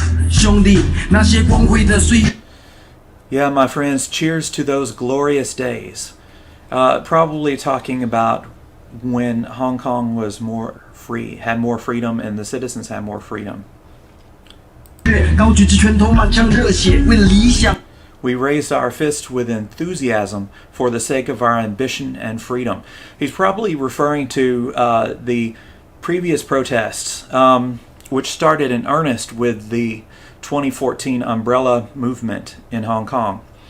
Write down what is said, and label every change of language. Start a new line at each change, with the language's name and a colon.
Chinese: 兄弟，那些光辉的岁月。
English: Yeah, my friends, cheers to those glorious days. Probably talking about when Hong Kong was more free, had more freedom, and the citizens had more freedom.
Chinese: 高举着拳头，满腔热血，为了理想。
English: We raised our fists with enthusiasm for the sake of our ambition and freedom. He's probably referring to the previous protests, which started in earnest with the 2014 umbrella movement in Hong Kong.